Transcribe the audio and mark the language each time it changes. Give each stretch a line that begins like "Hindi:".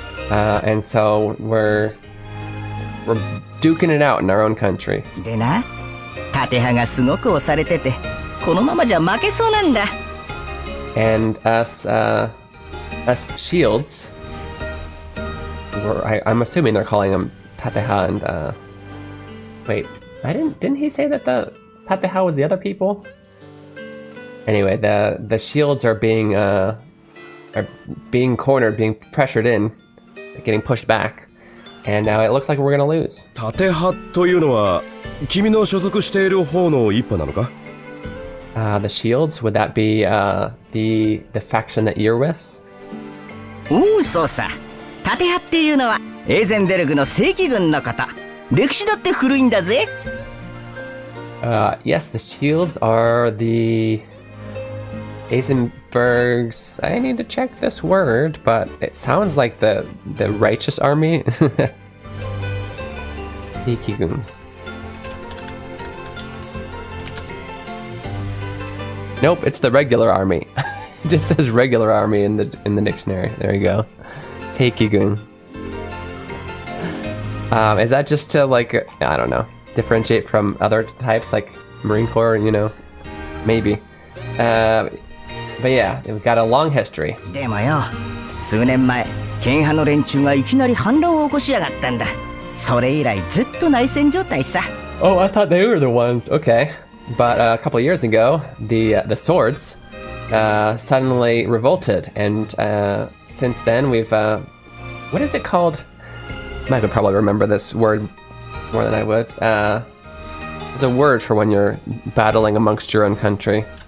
English: And so we're duking it out in our own country.
Japanese: でな、縦派がすごく押されてて、このままじゃ負けそうなんだ。
English: And us shields. I'm assuming they're calling them Tateha and wait, didn't he say that the Tateha was the other people? Anyway, the shields are being cornered, being pressured in, getting pushed back, and now it looks like we're gonna lose.
Japanese: 縦派というのは君の所属している方の一派なのか？
English: The shields, would that be the faction that you're with?
Japanese: おう、そうさ。縦派っていうのはエーゼンベルグの正規軍のこと。歴史だって古いんだぜ。
English: Yes, the shields are the Eisenberg's. I need to check this word, but it sounds like the righteous army. Ikigun. Nope, it's the regular army. It just says regular army in the dictionary. There you go. Seikigun. Is that just to, like, I don't know, differentiate from other types like Marine Corps, you know? Maybe. But yeah, we've got a long history.
Japanese: でもよ、数年前、剣派の連中がいきなり反乱を起こしやがったんだ。それ以来ずっと内戦状態さ。
English: Oh, I thought they were the ones. Okay. But a couple of years ago, the swords suddenly revolted, and since then we've what is it called? I could probably remember this word more than I would. There's a word for when you're battling amongst your own country.